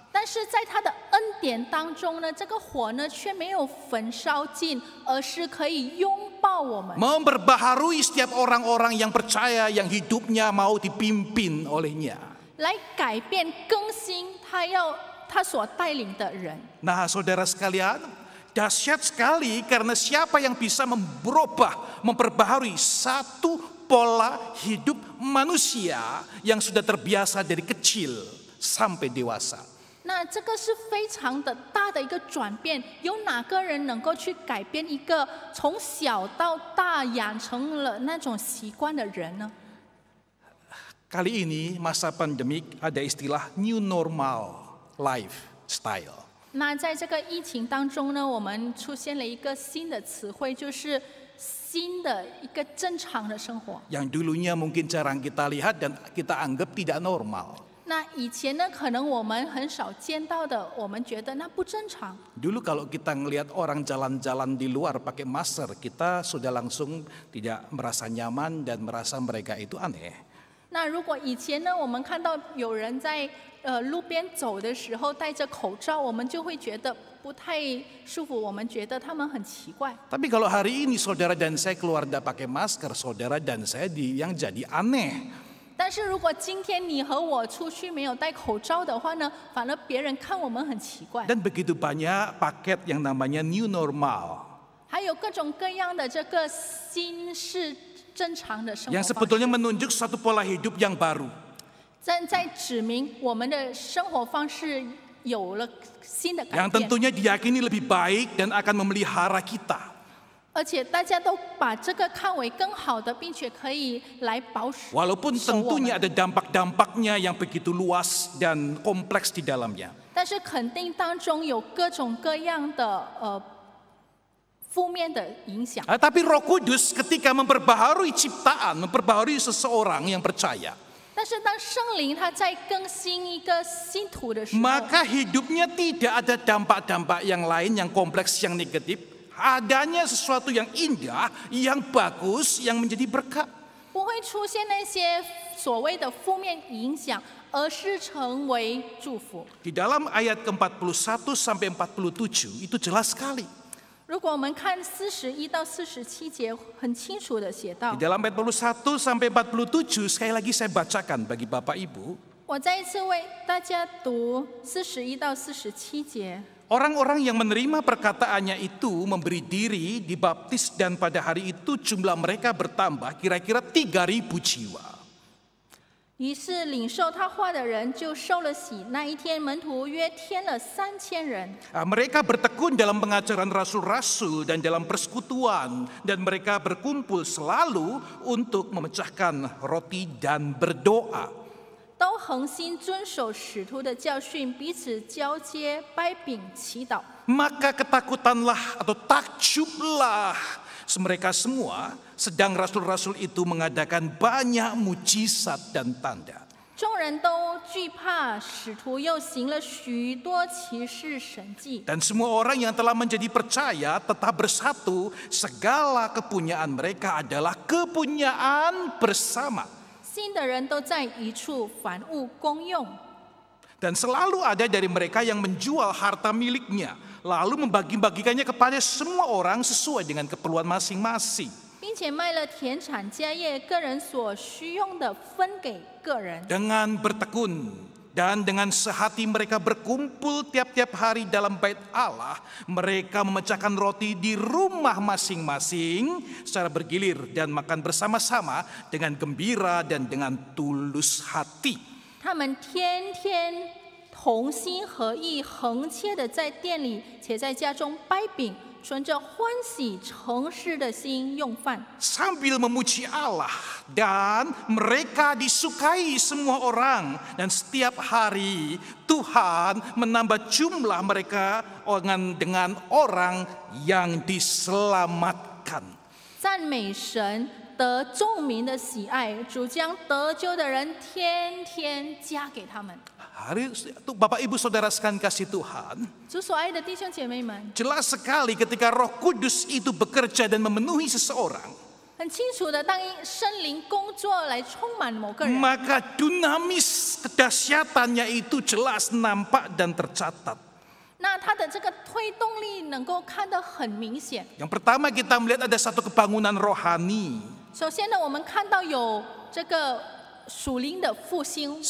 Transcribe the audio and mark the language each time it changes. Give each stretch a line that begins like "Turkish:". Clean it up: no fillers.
Chinese: 但是在他的恩典当中呢，这个火呢却没有焚烧尽，而是可以拥抱我们，
Indonesian: Memperbaharui setiap orang-orang yang percaya, yang hidupnya mau dipimpin olehnya.
Chinese: 来改变更新他所带领的人。
Indonesian: Nah, saudara sekalian, dahsyat sekali karena siapa yang bisa berubah, memperbaharui satu pola hidup manusia yang sudah terbiasa dari kecil sampai dewasa.
Chinese: 那这个是非常的大的一个转变，有哪个人能够去改变一个从小到大养成了那种习惯的人呢？
Indonesian: Kali ini masa pandemik ada istilah
English: new normal lifestyle.
Chinese: 那在这个疫情当中呢，我们出现了一个新的词汇，就是新的一个正常的生活。
Indonesian: Yang dulunya mungkin jarang kita lihat dan kita anggap tidak normal.
Chinese: 那以前呢，可能我们很少见到的，我们觉得那不正常。
Indonesian: Dulu kalau kita ngelihat orang jalan-jalan di luar pakai masker, kita sudah langsung tidak merasa nyaman dan merasa mereka itu aneh.
Chinese: 那如果以前呢，我们看到有人在路边走的时候戴着口罩，我们就会觉得不太舒服，我们觉得他们很奇怪。
Indonesian: Tapi kalau hari ini saudara dan saya keluar tidak pakai masker, saudara dan saya yang jadi aneh.
Chinese: 但是如果今天你和我出去没有戴口罩的话呢，反而别人看我们很奇怪。
Indonesian: Dan begitu banyak paket yang namanya new normal.
Chinese: 还有各种各样的这个新式正常的生活
Indonesian: Yang
Chinese: 方式，
Indonesian: sebetulnya menunjuk satu pola hidup yang baru.
Chinese: 在指明我们的生活方式有了新的改
Indonesian: Yang
Chinese: 变，
Indonesian: tentunya diyakini lebih baik dan akan memelihara kita.
Chinese: 而且大家都把这个看为更好的，并且可以来保守。
Indonesian: Walaupun tentunya ada dampak-dampaknya yang begitu luas dan kompleks di dalamnya.
Chinese: 但是肯定当中有各种各样的负面的影响。
Indonesian: Tapi Roh Kudus ketika memperbaharui ciptaan, memperbaharui seseorang yang percaya,
Chinese: 但是当圣灵他在更新一个信徒的时候，
Indonesian: maka hidupnya tidak ada dampak-dampak yang lain yang kompleks, yang negatif. Adanya sesuatu yang indah, yang bagus, yang menjadi berkat.
Chinese: 不会出现那些所谓的负面影响，而是成为祝福。
Indonesian: Di dalam ayat ke-41 sampai 47 itu jelas sekali.
Chinese: 如果我们看41到47节，很清楚的写到
Indonesian: Di。 dalam ayat 41 sampai 47 sekali lagi saya bacakan bagi Bapak Ibu.
Chinese: 我再一次为大家读41到47节。
Indonesian: Orang-orang yang menerima perkataannya itu memberi diri, dibaptis, dan pada hari itu jumlah mereka bertambah kira-kira 3.000 jiwa.
Chinese: 于是领受他话的人就受了洗。那一天，门徒约添了3000人。
Indonesian: Mereka bertekun dalam pengajaran rasul-rasul dan dalam persekutuan, dan mereka berkumpul selalu untuk memecahkan roti dan berdoa.
Chinese: 都恒心遵守使徒的教训，彼此交接、掰饼、祈祷。
Indonesian: Maka ketakutanlah atau takjublah mereka semua, sedang rasul-rasul itu mengadakan banyak mujizat dan tanda.
Chinese: 众人都惧怕，使徒又行了许多奇事神迹。
Indonesian: Dan semua orang yang telah menjadi percaya tetap bersatu, segala kepunyaan mereka adalah kepunyaan bersama.
Chinese: 信的人都在一处，凡物公用。
Indonesian: Dan selalu ada dari mereka yang menjual harta miliknya, lalu membagi-bagikannya kepada semua orang sesuai dengan keperluan masing-masing.
Chinese: 并且卖了田产家业，个人所需用的分给个人。
Indonesian: Dengan bertekun Dan dengan sehati mereka berkumpul tiap-tiap hari dalam bait Allah. Mereka memecahkan roti di rumah masing-masing secara bergilir dan makan bersama-sama dengan gembira dan dengan tulus hati.
Chinese: 他们天天同心合意，恒切的在店里且在家中掰饼，存着欢喜诚实的心用饭。
Indonesian: Sambil memuji Allah, dan mereka disukai semua orang, dan setiap hari Tuhan menambah jumlah mereka dengan orang yang diselamatkan.
Chinese: 赞美神，得众民的喜爱，主将得救的人天天加给他们。
Indonesian: Hari itu Bapak Ibu Saudara sekalian kasih Tuhan,
Chinese: 主所爱的弟兄姐妹们，
Indonesian: jelas sekali ketika Roh Kudus itu bekerja dan memenuhi seseorang,
Chinese: 很清楚的，当圣灵工作来充满某个人，
Indonesian: maka dinamis kedahsyatannya itu jelas nampak dan tercatat.
Chinese: 那他的这个推动力能够看得很明显。
Indonesian: Yang pertama kita melihat ada satu kebangunan rohani.
Chinese: 首先呢，我们看到有这个属灵的复兴。